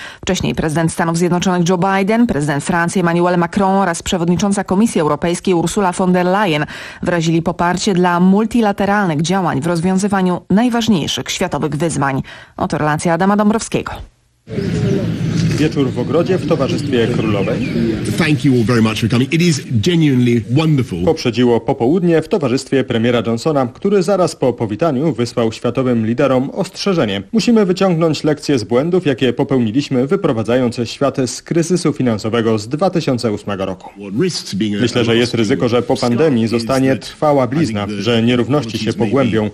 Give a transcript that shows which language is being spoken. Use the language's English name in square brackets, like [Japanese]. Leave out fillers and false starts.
[Polish] Wcześniej prezydent Stanów Zjednoczonych Joe Biden, prezydent Francji Emmanuel Macron oraz przewodnicząca Komisji Europejskiej Ursula von der Leyen wyrazili poparcie dla multilateralnych działań w rozwiązywaniu najważniejszych światowych wyzwań. Oto relacja Adama Dąbrowskiego. Wieczór w ogrodzie w towarzystwie królowej. [English] Thank you all very much for coming. It is genuinely wonderful. [Polish] Poprzedziło popołudnie w towarzystwie premiera Johnsona, który zaraz po powitaniu wysłał światowym liderom ostrzeżenie. Musimy wyciągnąć lekcje z błędów, jakie popełniliśmy, wyprowadzając świat z kryzysu finansowego z 2008 roku. Myślę, że jest ryzyko, że po pandemii zostanie trwała blizna, że nierówności się pogłębią.